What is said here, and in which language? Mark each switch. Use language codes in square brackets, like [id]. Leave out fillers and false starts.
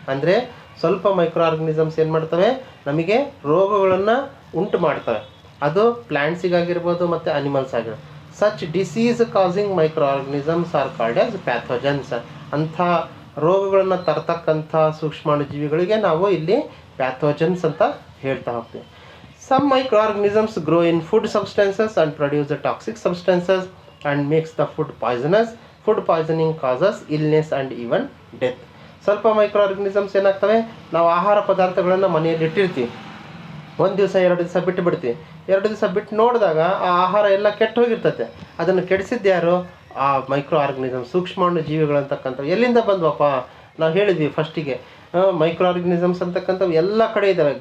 [kn] ಅಂದರೆ ಸ್ವಲ್ಪ micro organisms ಏನು ಮಾಡ್ತವೆ? ನಮಗೆ ರೋಗಗಳನ್ನು ಉಂಟು ಮಾಡ್ತವೆ. ಅದು ಪ್ಲ್ಯಾಂಟ್ಸಿಗಾಗಿರ್ಬೋದು ಮತ್ತು ಅನಿಮಲ್ಸ್ ಆಗಿರ್ಬೋದು. [en] Such disease causing micro organisms are called as pathogens. [kn] ಅಂಥ ರೋಗಗಳನ್ನು ತರ್ತಕ್ಕಂಥ ಸೂಕ್ಷ್ಮಾಣುಜೀವಿಗಳಿಗೆ ನಾವು ಇಲ್ಲಿ ಪ್ಯಾಥೋಜನ್ಸ್ ಅಂತ ಹೇಳ್ತಾ ಹೋಗ್ತೀವಿ. [en] Some microorganisms grow in food substances and produce the toxic substances and makes the food poisonous. Food poisoning causes illness and even death. [kn] ಸ್ವಲ್ಪ micro organisms ಏನಾಗ್ತವೆ? ನಾವು ಆಹಾರ ಪದಾರ್ಥಗಳನ್ನು ಮನೆಯಲ್ಲಿ ಇಟ್ಟಿರ್ತೀವಿ, ಒಂದು ದಿವಸ 2 ದಿವಸ ಬಿಟ್ಟು ಬಿಡ್ತೀವಿ. 2 ದಿವಸ ಬಿಟ್ಟು ನೋಡಿದಾಗ ಆ ಆಹಾರ ಎಲ್ಲ ಕೆಟ್ಟು ಹೋಗಿರ್ತತೆ. ಅದನ್ನು ಕೆಡಿಸಿದ್ದು ಯಾರು? ಆ ಮೈಕ್ರೋ ಆರ್ಗನಿಸಮ್, ಸೂಕ್ಷ್ಮಾಣು ಜೀವಿಗಳಂತಕ್ಕಂಥವು. ಎಲ್ಲಿಂದ ಬಂದ್ವಪ್ಪ? ನಾವು ಹೇಳಿದ್ವಿ ಫಸ್ಟಿಗೆ, ಮೈಕ್ರೋ ಆರ್ಗನಿಸಮ್ಸ್ ಅಂತಕ್ಕಂಥವು ಎಲ್ಲ ಕಡೆ ಇದ್ದಾವೆ.